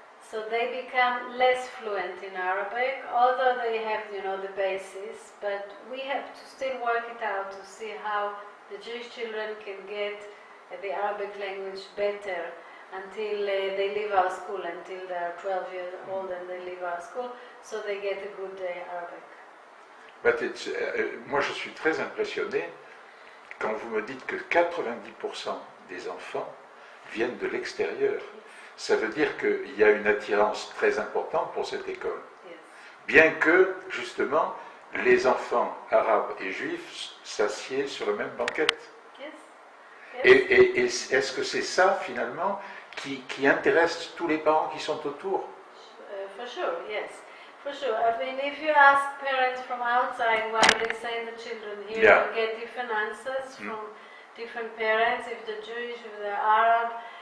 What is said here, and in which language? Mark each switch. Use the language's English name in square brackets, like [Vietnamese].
[English] So they become less fluent in Arabic, although they have, the basis, but we have to still work it out to see how the Jewish children can get the Arabic language better until they leave our school, until they're 12 years old and they leave our school, so they get a good Arabic. [French] But moi je suis très impressionné quand vous me dites que 90% des enfants viennent de l'extérieur. Ça veut dire qu'il y a une attirance très importante pour cette école. [English] Yes. [French] Bien que, justement, les enfants arabes et juifs s'assiedent sur le même banquette. [English] Yes. [French] Et est-ce que c'est ça, finalement, qui intéresse tous les parents qui sont autour? [English] For sure, yes. For sure. I mean, if you ask parents from outside why they send the children here, Yeah. you get different answers from different parents, if they're Jewish, if they're Arab.